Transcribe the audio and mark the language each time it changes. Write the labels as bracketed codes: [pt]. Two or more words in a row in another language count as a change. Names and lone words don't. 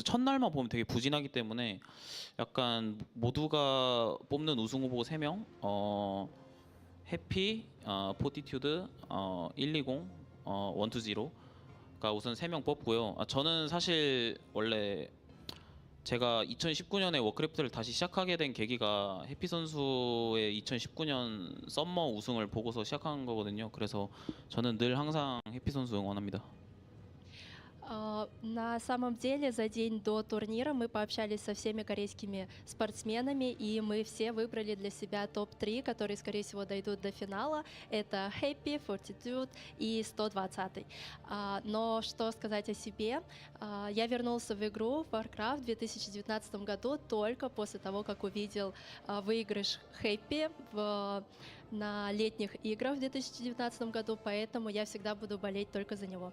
[ko] 첫날만 보면 되게 부진하기 때문에 약간 모두가 뽑는 우승 후보 3명, 해피, 포티튜드, 120, 120가 우선 3명 뽑고요. 저는 사실 원래 제가 2019년에 워크래프트를 다시 시작하게 된 계기가 해피 선수의 2019년 썸머 우승을 보고서 시작한 거거든요. 그래서 저는 늘 항상 해피 선수 응원합니다. [ru] На самом деле, за день до турнира мы пообщались со всеми корейскими спортсменами, и мы все выбрали для себя топ-3, которые, скорее всего, дойдут до финала. Это Happy, Fortitude и 120. Но что сказать о себе? Я вернулся в игру Warcraft в 2019 году только после того, как увидел выигрыш Happy на летних играх в 2019 году, поэтому я всегда буду болеть только за него.